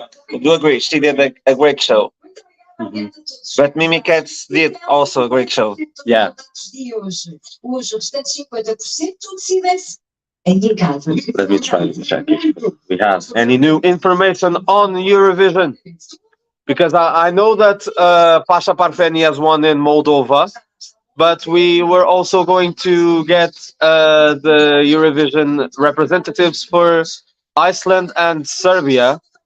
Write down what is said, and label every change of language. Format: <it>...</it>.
<en>I do agree, she did a great show. But Mimikets did also a great show. Yeah.</en> <pt>E hoje, os restantes 50% tudo decidem-se em casa.</pt> <en>Let me try to check if we have any new information on Eurovision. Because I know that Pasha Parfeni has won in Moldova, but we were also going to get the Eurovision representatives for Iceland and Serbia.</en>